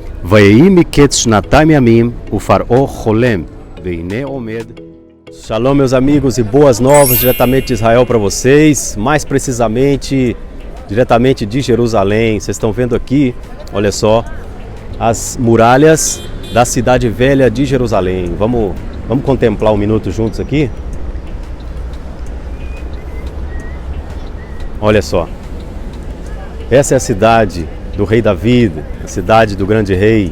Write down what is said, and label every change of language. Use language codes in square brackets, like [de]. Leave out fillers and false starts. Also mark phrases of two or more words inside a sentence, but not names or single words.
[he] ויהי מקץ שנתיים ימים ופרעה חולם והנה עומד. [pt] Shalom, meus amigos, e boas novas diretamente de Israel para vocês, mais precisamente diretamente de Jerusalém. Vocês estão vendo aqui, olha só, as muralhas da cidade velha de Jerusalém. Vamos contemplar um minuto juntos aqui? Olha só, essa é a cidade do rei David, a cidade do grande rei.